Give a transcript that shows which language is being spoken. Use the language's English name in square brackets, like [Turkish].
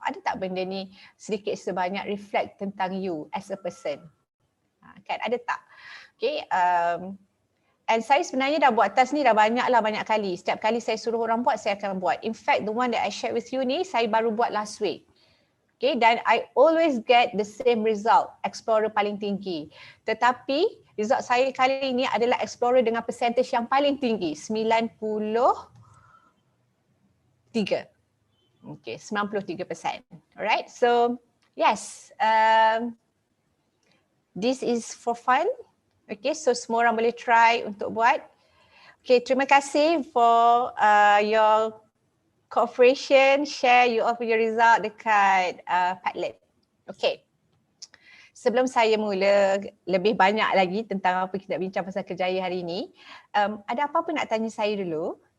[Malay] Ada tak benda ni sedikit sebanyak reflect tentang [English] you as a person? [Malay] Kan ada tak? Okay. And saya sebenarnya dah buat task ni dah banyak kali. Setiap kali saya suruh orang buat, saya akan buat. [English] In fact, the one that I shared with you ni, [Malay] saya baru buat [English] last week. Okay, dan I always get the same result, explorer [Malay] paling tinggi. Tetapi result saya kali ini adalah explorer dengan percentage yang paling tinggi, 93. Okay, 93%. [English] Alright, so yes, this is for fun. [Malay] Okay, so semua orang boleh try untuk buat. [English] Okay, [Malay] terima kasih [English] for your cooperation, share you all your result dekat Padlet. [Malay] Okay, sebelum saya mula lebih banyak lagi tentang apa kita bincang pasal Kerjaya hari ini, ada apa-apa nak tanya saya dulu?